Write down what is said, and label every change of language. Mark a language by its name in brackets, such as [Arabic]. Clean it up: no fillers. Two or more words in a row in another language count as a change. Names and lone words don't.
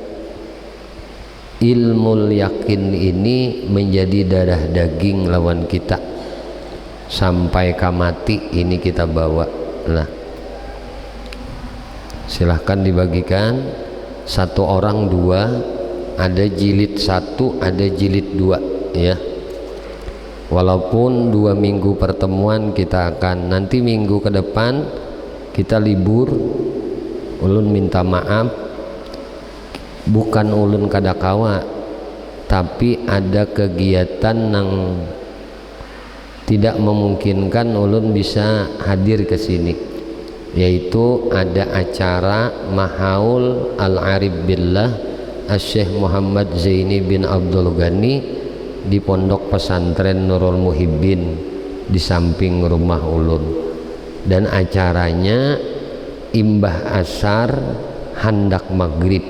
[Indonesian] ilmu yakin ini menjadi darah daging lawan kita sampai kamati ini kita bawa. Nah, silahkan dibagikan, 1 orang 2, ada jilid 1, ada jilid 2, ya. Walaupun 2 minggu pertemuan kita akan, nanti minggu ke depan kita libur. Ulun minta maaf, bukan ulun kadakawa, tapi ada kegiatan yang tidak memungkinkan ulun bisa hadir ke sini, yaitu ada acara Mahaul Al-Arif Billah Asy-Syaikh Muhammad Zaini bin Abdul Ghani di Pondok Pesantren Nurul Muhibbin di samping rumah ulun, dan acaranya [Banjar] imbah asar handak maghrib.